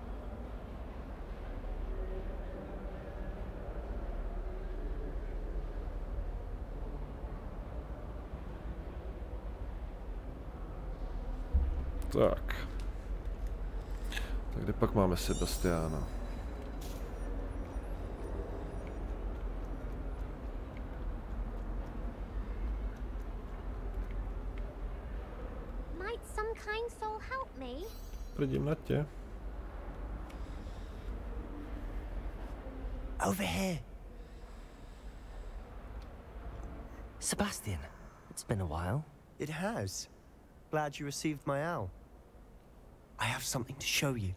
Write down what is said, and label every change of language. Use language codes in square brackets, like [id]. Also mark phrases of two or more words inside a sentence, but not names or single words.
[cs] Tak. Tak kde pak máme Sebastiána? [en] Might some kind soul help me? [cs] Prdím na tě. [en] Over here. Sebastian, it's been a while. It has. Glad you received my owl. I have something to show you.